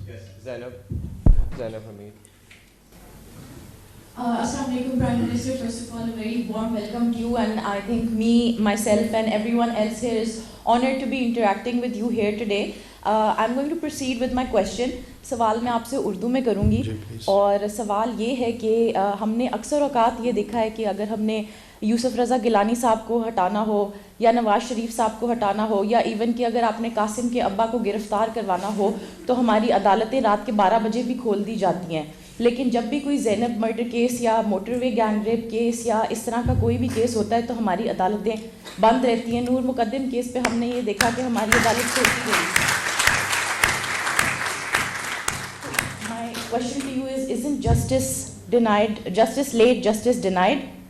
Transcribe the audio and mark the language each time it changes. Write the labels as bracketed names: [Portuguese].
[English] Yes. Zainab Hamid. Assalamu alaikum, Prime Minister. First of all, a very warm welcome to you, and I think myself and everyone else here is honored to be interacting with you here today. I'm going to proceed with my question. [Urdu] سوال میں آپ سے اردو میں کروں گی اور سوال یہ ہے کہ ہم نے اکثر اوقات یہ دیکھا ہے کہ اگر ہم نے یوسف رضا گیلانی صاحب کو ہٹانا ہو یا نواز شریف صاحب کو ہٹانا ہو یا ایون کہ اگر آپ نے قاسم کے ابا کو گرفتار کروانا ہو تو ہماری عدالتیں رات کے 12 بجے بھی کھول دی جاتی ہیں، لیکن جب بھی کوئی زینب مرڈر کیس یا موٹر وے گینگ ریپ کیس یا اس طرح کا کوئی بھی کیس ہوتا ہے تو ہماری عدالتیں بند رہتی ہیں. نور مقدم کیس پہ ہم نے یہ دیکھا کہ ہماری عدالت کھولتی گئی. [English] Question to you is, isn't justice denied, justice late, justice denied?